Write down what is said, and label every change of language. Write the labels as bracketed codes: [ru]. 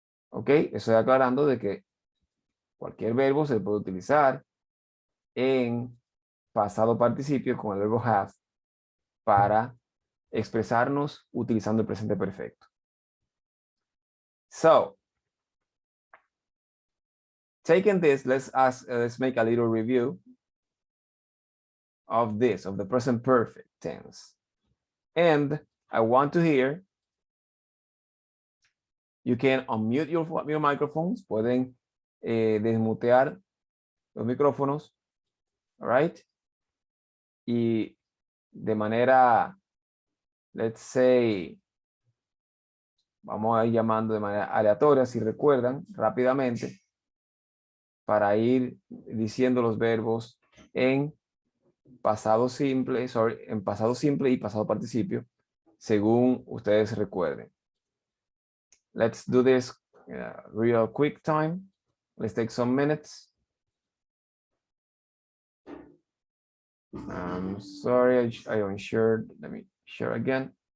[es] Ok, estoy aclarando de que cualquier verbo se puede utilizar en pasado participio con el verbo have para expresarnos utilizando el presente perfecto. [en] So, taking this, let's make a little review of this, of the present perfect tense. And I want to hear, you can unmute your microphones, [es] pueden desmutear los micrófonos, [en] all right? [es] Y de manera, [en] let's say, [es] vamos a ir llamando de manera aleatoria, si recuerdan, rápidamente, para ir diciendo los verbos en pasado simple, en pasado simple y pasado participio, según ustedes recuerden. [en] Let's do this real quick time. Let's take some minutes. I'm sorry, I unshared. Let me share again.